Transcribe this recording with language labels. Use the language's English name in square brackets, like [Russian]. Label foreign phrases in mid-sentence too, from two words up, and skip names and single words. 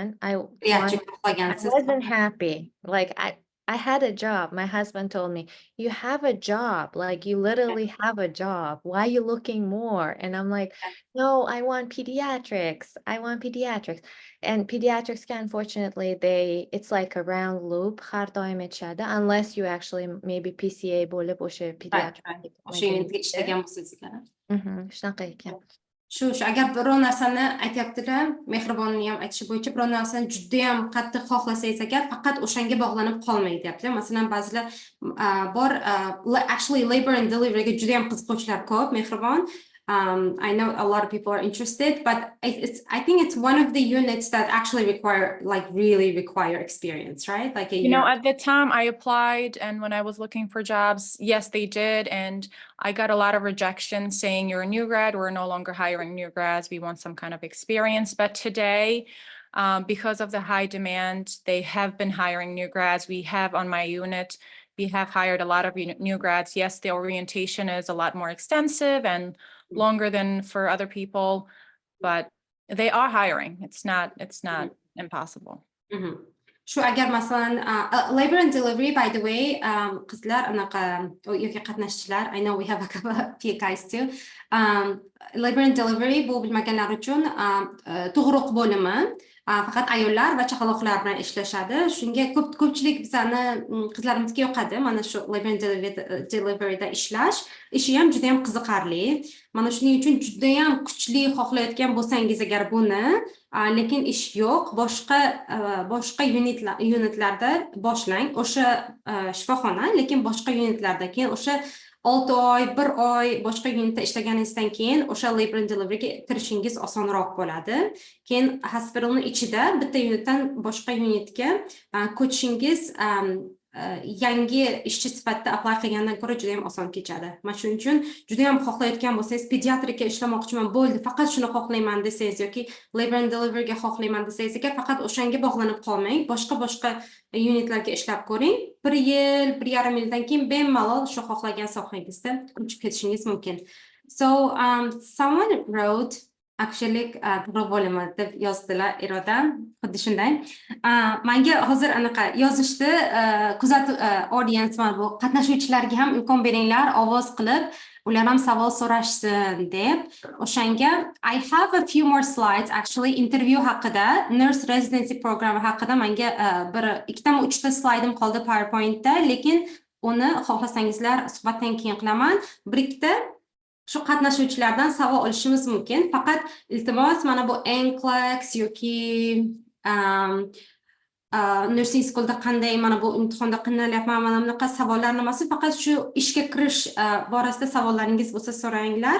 [English] I wasn't happy. Like I had a job. My husband told me, "You have a job. Like you literally have a job. Why are you looking more?" And I'm like, "No, I want pediatrics. I want pediatrics." And pediatrics, unfortunately, it's like a round loop. [Uzbek] Har doim aytishadi, [English] unless you actually maybe PCA [Uzbek] bo'lib o'sha [English] pediatric. [Uzbek] O'sha unitga ishlagan bo'lsangiz agar. Shunaqa ekan. Shu agar biror narsani aytyaptilar, Mehribonning ham aytishi bo'yicha biror narsani juda ham qattiq xohlasangiz agar faqat o'shanga bog'lanib qolmang deyaptilar. Masalan, ba'zilar bor actually [English] labor and deliveryga [Uzbek] juda ham qiziquvchilar ko'p, Mehribon. [English] I know a lot of people are interested, but I think it's one of the units that actually really require experience, right? Like at the time I applied and when I was looking for jobs, yes, they did. And I got a lot of rejection saying you're a new grad, we're no longer hiring new grads, we want some kind of experience. But today, because of the high demand, they have been hiring new grads. We have on my unit, we have hired a lot of new grads. Yes, the orientation is a lot more extensive and longer than for other people, but they are hiring. It's not impossible. [Uzbek] Shu agar masalan [English] labor and delivery, by the way, [Uzbek] qizlar anaqa yoki qatnashchilar, [English] I know we have a couple of guys too. Labor and delivery [Uzbek] bu bilmaganlar uchun tug'ruq bo'limi faqat ayollar va chaqaloqlar bilan ishlashadi. Shunga ko'pchilik bizani qizlarimizga yoqadi. Mana shu [English] labor and deliveryda [Uzbek] ishlash ishi ham juda ham qiziqarli. Mana shuning uchun juda ham kuchli xohlayotgan bo'lsangiz agar buni, lekin ish yo'q, boshqa unitlarda boshlang. O'sha shifoxona, lekin boshqa unitlarda keyin o'sha 6 oy, 1 oy boshqa unitda ishlaganingizdan keyin o'sha [English] labor and deliveryga [Uzbek] kirishingiz osonroq bo'ladi. Keyin hospitalning ichida bitta unitdan boshqa unitga ko'chishingiz yangi ishchi sifatida apply qilgandan ko'ra juda ham oson kechadi. Mana shuning uchun juda ham xohlayotgan bo'lsangiz, pediatrika ishlamoqchiman, bo'ldi, faqat shuni xohlayman desangiz yoki [English] labor and deliveryga [Uzbek] xohlayman desangiz, faqat o'shanga bog'lanib qolmang, boshqa unitlarga ishlab ko'ring. 1 yil, 1,5 yildan keyin bemalol shu xohlagan sohangizda ko'chib ketishingiz mumkin. [English] So someone wrote actually [Uzbek] to'g'ri bo'limi deb yozdilar Iroda, xuddi shunday. Menga hozir anaqa yozishdi, audience mana bu qatnashuvchilarga ham imkon beringlar, ovoz qilib, ular ham savol so'rashsin deb. O'shanga [English] I have a few more slides actually interview [Uzbek] haqida, [English] nurse residency program [Uzbek] haqida menga 2-3 ta slaydim qoldi PowerPointda, lekin uni xohlasangizlar suhbatdan keyin qilaman. Bir-ikkita shu qatnashuvchilardan savol olishimiz mumkin. Faqat iltimos mana bu NCLEX yoki [English] nursing schoolda [Uzbek] qanday mana bu imtihonda qiynalyapman, mana bunaqa savollarni emas, faqat shu ishga kirish borasida savollaringiz bo'lsa so'ranglar.